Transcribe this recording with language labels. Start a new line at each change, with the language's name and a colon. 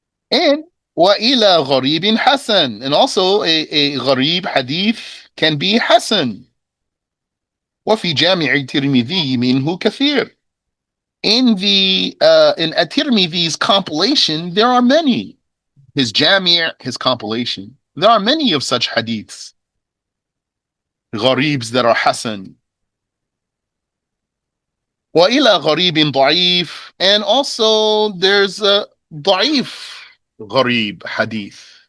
English: And
Arabic: وَإِلَى غَرِيبٍ حَسَن.
English: And also a gharib hadith can be hasan.
Arabic: وفي جامع الترمذي منه كثير.
English: In the in At-Tirmidhi's compilation, there are many. His Jami', his compilation, there are many of such hadiths, gharibs that are hasan.
Arabic: وإلى غريب ضعيف,
English: and also there's a ضعيف gharib hadith.